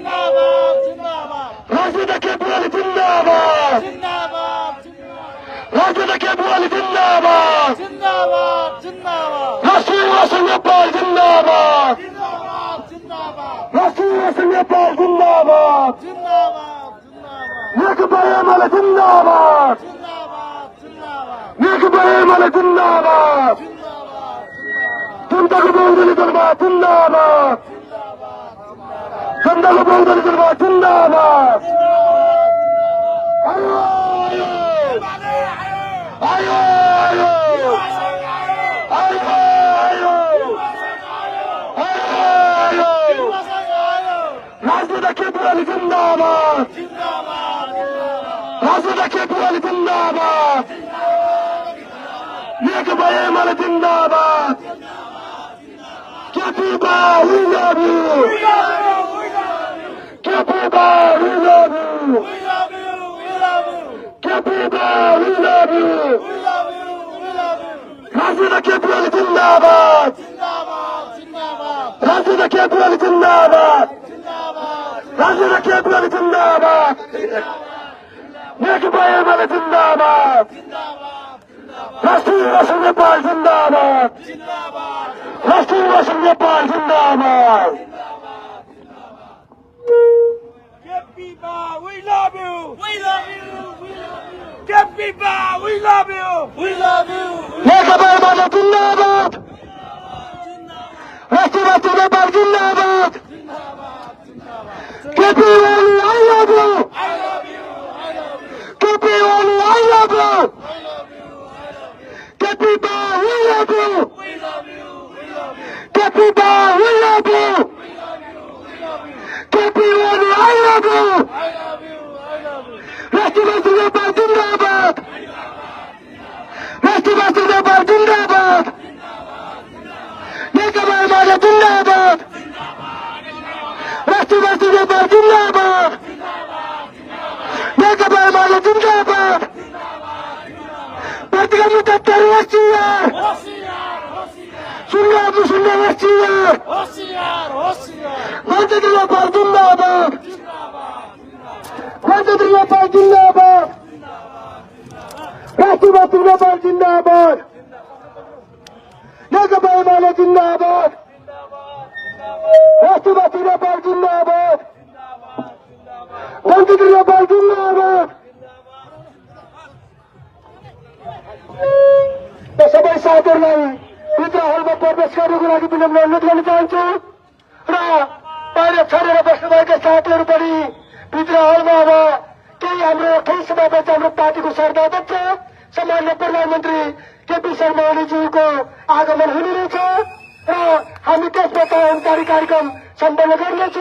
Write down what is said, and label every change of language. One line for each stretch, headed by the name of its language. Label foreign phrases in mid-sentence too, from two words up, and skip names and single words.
Nepali: राजनेता केपी ओली जिंदाबाद राजनेता केपी ओली जिंदाबाद राष्ट्रिय युवा संघ नेपाल जिंदाबाद राष्ट्रिय युवा संघ नेपाल जिंदाबाद नेकपा एमाले जिंदाबाद नेकपा एमाले जिंदाबाद जनताको बहुदलीय दलमा जिंदाबाद जनताको बहुदलीय दलमा जिंदाबाद आयो आयो आयो आयो आयो राजनेता केपी ओली जिंदाबाद राजनेता केपी ओली जिंदाबाद नेकपा एमाले जिंदाबाद केपी बा
English: we love you
Nepali: केपी बा
English: we love you
Nepali: केपी बा
English: we love you
Nepali: राजनेता केपी ओली जिंदाबाद राजनेता केपी ओली जिंदाबाद राजनेता केपी ओली जिंदाबाद नेकपा एमाले जिंदाबाद राष्ट्रिय युवा संघ नेपाल जिंदाबाद राष्ट्रिय युवा संघ नेपाल जिंदाबाद
English: We love you. We love you. Kepiba, we love you. We love you.
Nepali: नेकपा एमाले जिंदाबाद राष्ट्रिय युवा संघ नेपाल जिंदाबाद केपी ओली
English: I love you I love you. I love you. केपी ओली I love you केपी बा we love you We love you. We love you. केपी बा we love you We love you. We love you. केपी ओली I love you I love you. I love you.
Nepali: राष्ट्रिय युवा संघ नेपाल जिंदाबाद राष्ट्रिय युवा संघ नेपाल जिंदाबाद नेकपा एमाले जिंदाबाद राष्ट्रिय युवा संघ नेपाल जिंदाबाद नेकपा एमाले जिंदाबाद प्रतिगामी तत्त्वहरू होशियार सुन्ने होशियार गणतन्त्र नेपाल जिंदाबाद गणतन्त्र नेपाल जिंदाबाद राष्ट्रिय युवा संघ नेपाल जिंदाबाद नेकपा एमाले जिंदाबाद राष्ट्रिय युवा संघ नेपाल जिंदाबाद गणतन्त्र नेपाल जिंदाबाद सबै साथीहरूलाई भित्र हलमा प्रवेश गर्नको लागि विनम्र अनुरोध गर्न चाहन्छु र बाहिर छरेर बस्नुभएका साथीहरू पनि भित्र हलमा अब केही समयपछि हाम्रो पार्टीको सरदाध्यक्ष सम्माननीय प्रधानमन्त्री केपी शर्मा ओलीज्यूको आगमन हुनेरहेछ र हामी त्यसबाट औपचारिक कार्यक्रम सम्पन्न गर्नेछौँ।